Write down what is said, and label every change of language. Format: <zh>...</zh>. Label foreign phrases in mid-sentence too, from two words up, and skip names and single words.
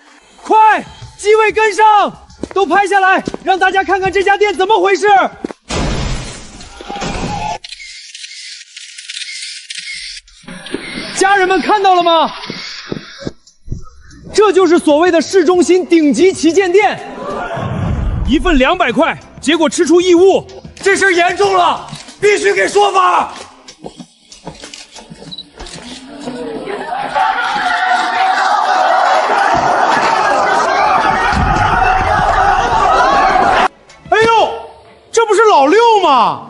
<zh>快，機位跟上，都拍下來，讓大家看看這家店怎麼回事。家人們看到了嗎？這就是所謂的市中心頂級旗艦店，一份200塊，結果吃出異物。這事嚴重了，必須給說法！哎呦，這不是老六嗎？</zh>